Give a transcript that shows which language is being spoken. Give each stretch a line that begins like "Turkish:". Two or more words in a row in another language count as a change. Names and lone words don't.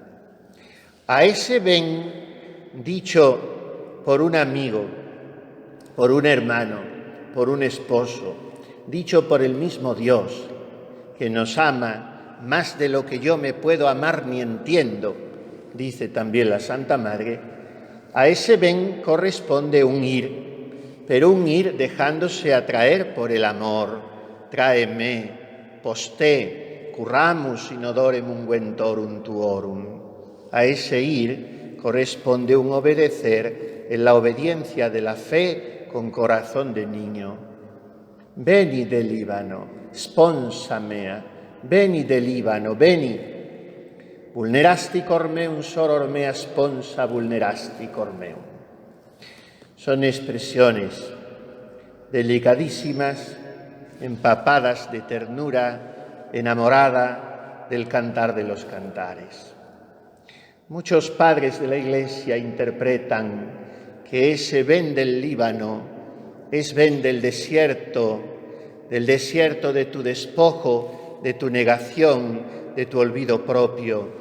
Spanish: A ese ven, dicho por un amigo, por un hermano, por un esposo, dicho por el mismo Dios, que nos ama más de lo que yo me puedo amar ni entiendo, dice también la Santa Madre, a ese ven corresponde un ir, pero un ir dejándose atraer por el amor. Tráeme,
Latin: posté, curramus in odorem unguentorum tuorum.
Spanish: A ese ir corresponde un obedecer en la obediencia de la fe con corazón de niño. Veni del Líbano,
Latin: sponsa mea, veni del Líbano, veni. Vulnerasti cor meum, soror mea sponsa vulnerasti cor meum.
Spanish: Son expresiones delicadísimas, empapadas de ternura, enamorada del Cantar de los Cantares. Muchos padres de la Iglesia interpretan que ese ven del Líbano es ven del desierto de tu despojo, de tu negación, de tu olvido propio.